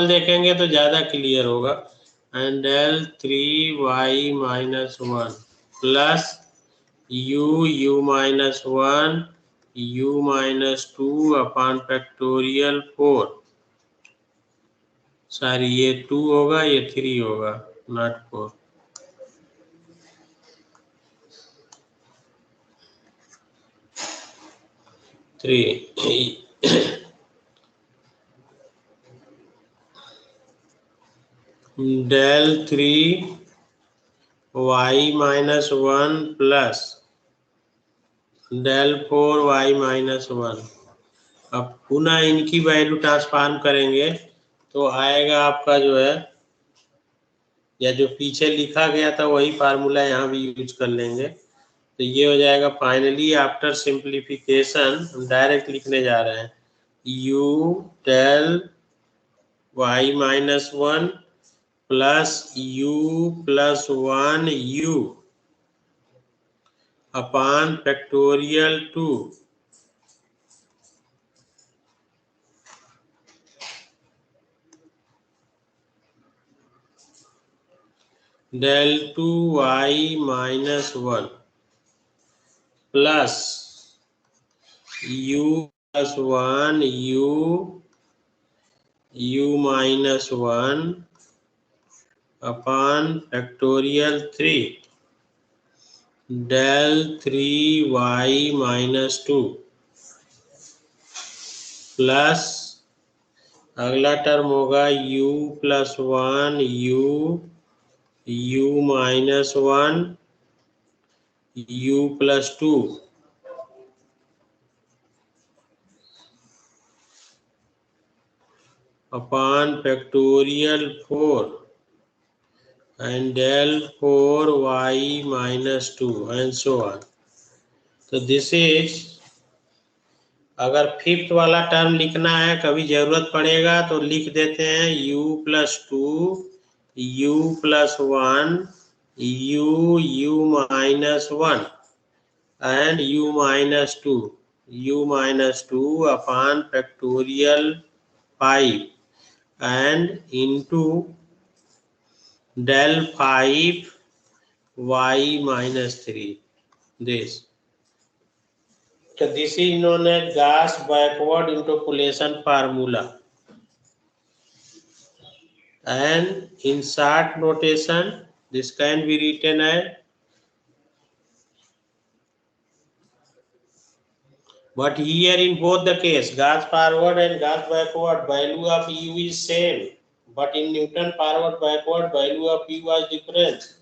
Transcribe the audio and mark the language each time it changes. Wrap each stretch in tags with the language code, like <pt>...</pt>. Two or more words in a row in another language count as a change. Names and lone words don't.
<hi>देखेंगे तो ज़्यादा क्लियर होगा</hi> <en>and del 3 y minus 1 plus u minus 1 u minus 2 upon factorial 4.</en> <hi>सॉरी ये 2 होगा ये 3 होगा नॉट 4।</hi> <en>del 3 y minus 1 plus del 4 y minus 1.</en> <hi>अब पुनः इनकी वैल्यू ट्रांसफॉर्म करेंगे तो आएगा आपका जो है या जो पीछे लिखा गया था वही फार्मूला यहाँ भी यूज कर लेंगे। तो ये हो जाएगा</hi> <en>finally after simplification</en> <hi>हम डायरेक्ट लिखने जा रहे हैं</hi> <en>u del y minus 1 plus u plus 1 u upon factorial 2 del 2y minus 1 plus u plus 1 u minus 1 upon factorial 3 del 3y minus 2 प्लस</en> <hi>अगला टर्म होगा</hi> <en>u plus 1 u minus 1 u plus 2 upon factorial 4 and del 4y minus 2 and so on.</en> <hi>तो</hi> <en>this is,</en> <hi>अगर फिफ्थ वाला टर्म लिखना है कभी जरूरत पड़ेगा तो लिख देते हैं</hi> <en>u plus 2 u plus 1 u minus 1 and u minus 2 upon factorial 5 and into del 5 y minus 3. This. So this is known as Gauss backward interpolation formula. And in short notation, this can be written as, but here in both the case, Gauss forward and Gauss backward, value of u is same, but in Newton forward backward, value of u was different.</en>